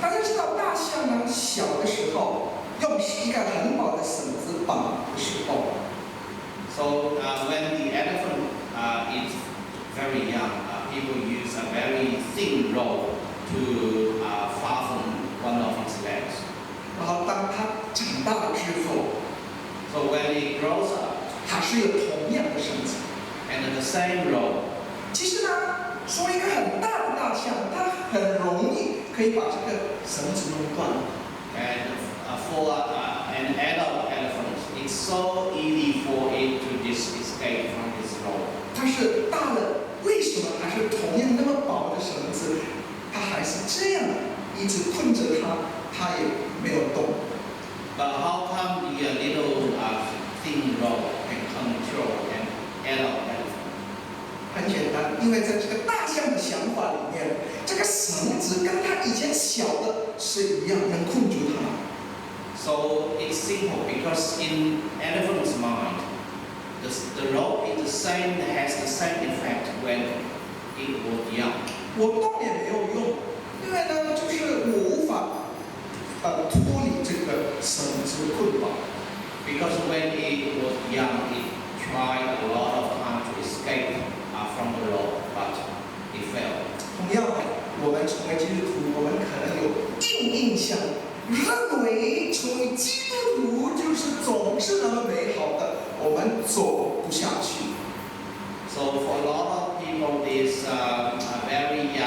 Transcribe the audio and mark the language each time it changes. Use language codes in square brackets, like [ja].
[zh] 大家知道大象呢，小的时候用一个很薄的绳子绑的时候。 [en] So when the elephant is very young, people use a very thin rope to fasten one of its legs. [zh] 然后当它长大了之后 [en] So when it grows up, [zh] 它是有同样的绳子。 [en] and the same rope. [zh] 其实呢，说一个很大的大象，它很容易可以把这个绳子弄断。 [en] And for an adult elephant, it's so easy for it to just escape from this rope. [zh] 但是大了，为什么还是同样那么薄的绳子，它还是这样一直困着它，它也没有动。 [en] But how come the little thin rope can control an adult elephant? [zh] 很简单，因为在这个大象的想法里面，这个绳子跟它以前小的是一样，能困住它。 [en] So it's simple because in elephant's mind, the rope is the same, has the same effect when it was young. [zh] 我动也没有用，因为呢，就是我无法脱离这个绳子的捆绑。 [en] Because when it was young, it tried a lot of time to escape from the rope, but it failed. [zh] 同样，我们成为基督徒，我们可能有印象，认为成为基督徒就是总是那么美好的，我们走不下去。 [en] So for a lot of people, there's a very